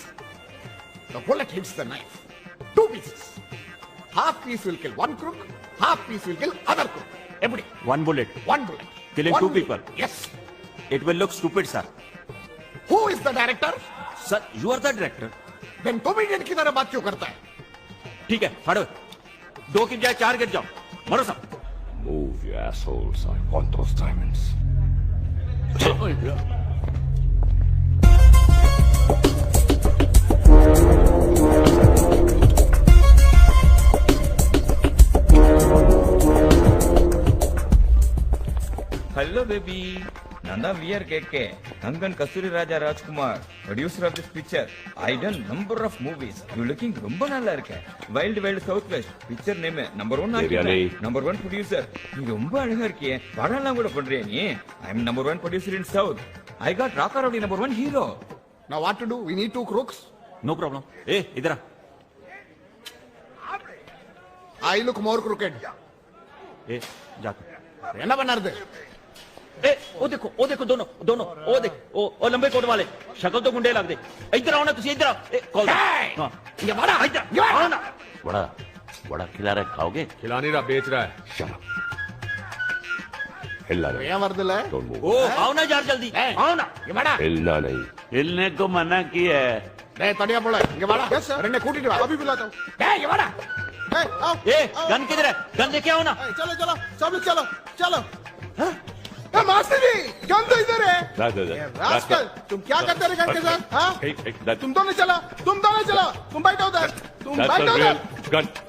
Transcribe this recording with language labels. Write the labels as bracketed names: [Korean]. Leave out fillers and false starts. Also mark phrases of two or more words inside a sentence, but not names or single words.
[English] The bullet hits the knife. 2 pieces. Half piece will kill one crook, half piece will kill other crook. Everybody. One bullet. One bullet. Killing One 2 bullet. people. Yes. It will look stupid, sir. Who is the director? Sir, you are the director. Then comedian [Hindi] की तरह बात क्यों करता है? ठीक है, फाड़ो। 2 की बजाय 4 गिर जाओ। मरो सब। [English] Move, you assholes. I want those diamonds. Hello, baby. Nanda, we are KK. Kangan Kasuri Raja Rajkumar, producer of this picture. I done number of movies. You looking [Tamil] ரொம்ப நல்லா இருக்க. [English] Wild Wild Southwest picture name number 1 ஆக்கிட்டேன். Number 1 producer. [Tamil] நீ ரொம்ப அழகா இருக்கியே. படம்லாம் கூட பண்றியே நீ. [English] I am number 1 producer in South. I got Raka Rowdy number 1 hero. Now what to do? We need 2 crooks. No problem. [Hindi] Hey, इधर आ. [English] I look more crooked. [Hindi] ए, जा. [Tamil] என்ன பண்ணாருது? [Hindi] ए, वो देखो दोनों वो देख वो लंबे कोट वाले शक्ल तो गुंडे [Punjabi] लग दे। [Hindi] इधर आओ ना तुसी इधर आओ। कॉल हां ये बड़ा इधर आओ ना। बड़ा खिला रहा है, खाओगे? खिला नहीं रहा, बेच रहा है। हिलना नहीं। [Tamil] ஏன் வரதுல? [Hindi] ओ आओ ना यार जल्दी आओ ना। ये बड़ा हिलना नहीं। हिलने को मना किया है। [Tamil] டேய் தடியா போல இங்க வாடா. [English] Yes sir. [Tamil] ரெண்டே கூட்டிட்டு வா. [Hindi] अभी बुलाता हूं. [Tamil] டேய் இங்க வாடா. [Hindi] ए आओ. ए गन किधर है? गन लेके आओ ना। चलो चलो सब लोग चलो चलो. हां मास्टर जी गन तो इधर है. रास्कल तुम क्या करते रहे गन के साथ? हां तुम दोनों चलो तुम बैठो उधर. तुम बैठो उधर. गन